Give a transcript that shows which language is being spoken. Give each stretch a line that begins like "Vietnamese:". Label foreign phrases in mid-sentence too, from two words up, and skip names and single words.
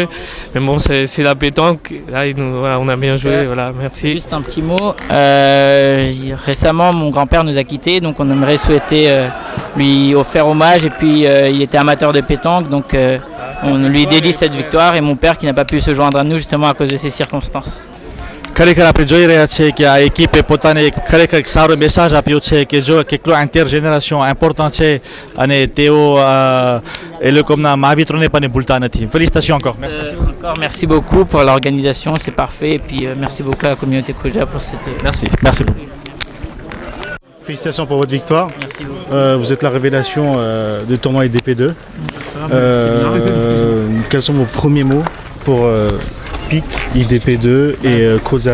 French: Mais bon, c'est la pétanque. Là, voilà, on a bien joué, voilà, merci. Juste un petit mot. Récemment, mon grand-père nous a quittés, donc on aimerait souhaiter lui faire hommage. Et puis, il était amateur de pétanque, donc on lui dédie cette victoire. Et mon père qui n'a pas pu se joindre à nous justement à cause de ces circonstances.
Gujarati: ખરેખર આપણે જોઈ રહ્યા છીએ કે આ એકિપે પોતાને ખરેખર એક સારો મેસેજ આપ્યો છે કે જો કેટલો
English: intergeneration important
Gujarati: છે અને તેઓ એ લોકોના મહાવિત્રોને પણ ભૂલતા નથી.
French: Félicitations encore. Merci beaucoup pour l'organisation, c'est parfait. Et puis merci beaucoup à la communauté Khoja pour cette... Merci beaucoup. Félicitations pour votre victoire. Merci beaucoup. Vous êtes la révélation du tournoi IDP2. Quels sont vos premiers mots pour IDP2 et Khoja?